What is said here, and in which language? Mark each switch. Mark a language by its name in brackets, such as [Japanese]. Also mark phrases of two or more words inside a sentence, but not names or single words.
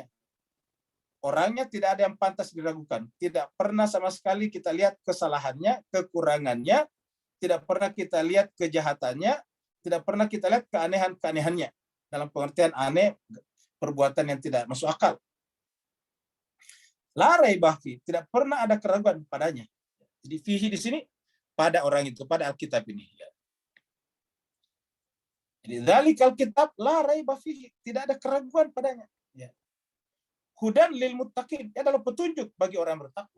[Indonesian] Orangnya tidak ada yang pantas diragukan. Tidak pernah sama sekali kita lihat kesalahannya, kekurangannya, tidak pernah kita lihat kejahatannya, tidak pernah kita lihat keanehan-keanehannya. Dalam pengertian aneh, perbuatan yang tidak masuk akal. [Arabic] لا ريب في, [Indonesian] tidak pernah ada keraguan padanya. Jadi fihi di sini pada orang itu, pada Alkitab ini. Jadi [Arabic] ذلك الكتاب لا ريب فيه, [Indonesian] tidak ada keraguan padanya. Ya. [Arabic] هدى للمتقين, [Indonesian] itu adalah petunjuk bagi orang bertakwa.